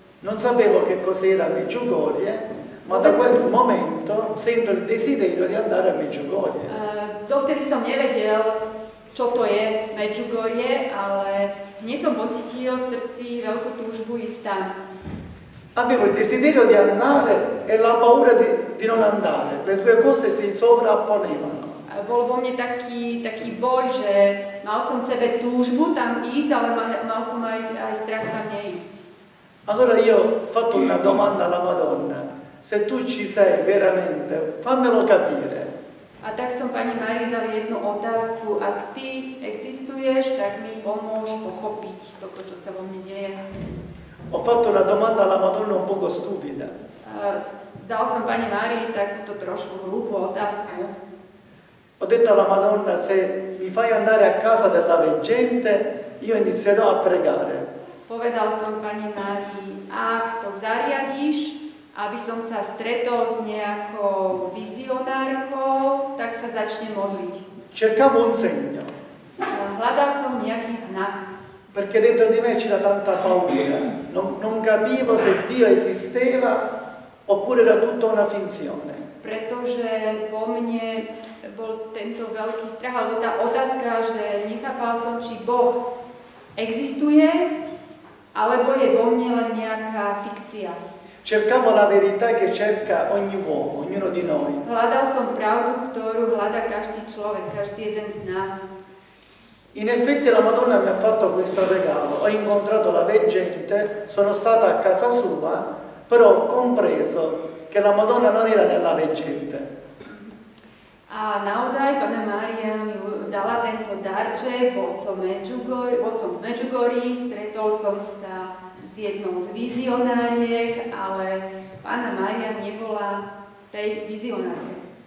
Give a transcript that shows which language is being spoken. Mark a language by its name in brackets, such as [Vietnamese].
[Italian] Non sapevo che cos'era Medjugorje, ma da quel momento sento il desiderio di andare a Medjugorje. [Slovak] Dovtedy som nevedel, čo to je Medjugorje, ale hneď som pocítil v srdci veľkú túžbu ísť tam. [Italian] Avevo il desiderio di andare e la paura di non andare, le due cose si sovrapponevano. [Slovak] Bol vo mne taký boj, že mal som v sebe túžbu tam ísť, ale mal som aj strach tam neísť. [Italian] Allora io ho fatto una domanda alla Madonna, se tu ci sei veramente, fammelo capire. [Slovak] A tak som Pani Márii dal jednu otázku, ak ty existuješ, tak mi pomôž pochopiť toto, čo sa vo mne deje. [Italian] Ho fatto una domanda alla Madonna un poco stupida. [Slovak] Dal som Pani Márii takúto trošku hlúpu otázku. [Italian] Ho detto alla Madonna, se mi fai andare a casa della veggente, io inizierò a pregare. [Slovak] Povedal som Pani Márii, ak to zariadiš, aby som sa stretol s nejakou vizionárkou, tak sa začne modliť. [Italian] Cercavo un segno. [Slovak] Hľadal som nejaký znak. [Italian] Perché dentro di me c'era tanta paura. Non capivo se Dio esisteva oppure era tutta una finzione. [Slovak] Pretože vo mne bol tento veľký strach, alebo tá otázka, že nechápal som, či Boh existuje, alebo je vo mne len nejaká fikcia. [Italian] Cercavo la verità che cerca ogni uomo, ognuno di noi. [Slovak] Hľadal som pravdu, ktorú hľadá každý človek, každý jeden z nás. [Italian] In effetti la Madonna mi ha fatto questo regalo. Ho incontrato la veggente, sono stata a casa sua, però ho compreso che la Madonna non era nella veggente. [Slovak] A naozaj Panna Mária mi dala tento darček, bol som v Medjugorji, stretol som sa s jednou z vizionáriek, ale Panna Mária nebola tej vizionárke.